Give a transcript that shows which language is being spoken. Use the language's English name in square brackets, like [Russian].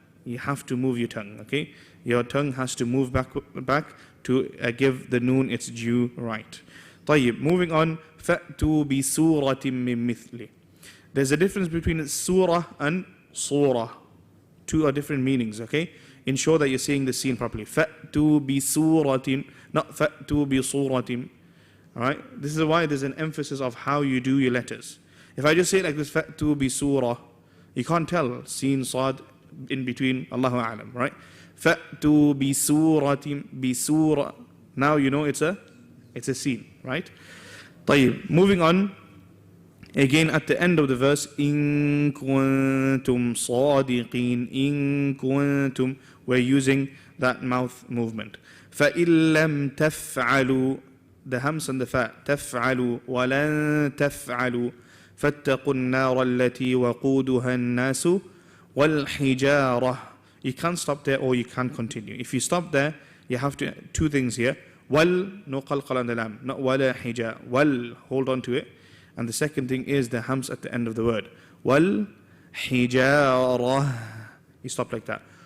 [English] You have to move your tongue, okay? Your tongue has to move back to give the noon its due right. طيب, moving on. [Arabic] فَأْتُوا بِسُورَةٍ مِّن مِثْلِهِ. [English] There's a difference between surah and surah. Two are different meanings, okay? Ensure that you're saying the scene properly. [Arabic] فَأْتُوا بِسُورَةٍ, not فَأْتُوا بِصُورَةٍ. [English] Alright? This is why there's an emphasis of how you do your letters. If I just say it like this, [Arabic] فَأْتُوا بِسُورَةٍ, [English] you can't tell sin, sad, in between, Allahu A'lam, right? [Arabic] فَأْتُوا بِسُورَةٍ, بِسُورَةٍ. [English] Now you know it's a scene, right? طيب, moving on. Again, at the end of the verse, [Arabic] إِن كُنتُمْ صَادِقِينَ, إِن كُنتُمْ, [English] we're using that mouth movement. [Arabic] فَإِن لَمْ تَفْعَلُوا, [English] the hams and the fa, [Arabic] تَفْعَلُوا وَلَن تَفْعَلُوا فَاتَّقُوا النَّارَ الَّتِي وَقُودُهَا النَّاسُ وَالْحِجَارَةُ. [English] You can't stop there or you can't continue. If you stop there, you have to, two things here. Wal, no qalqal on the lam, not wala hija. Wal, hold on to it. And the second thing is the hams at the end of the word. Wal hijara. You stop like that.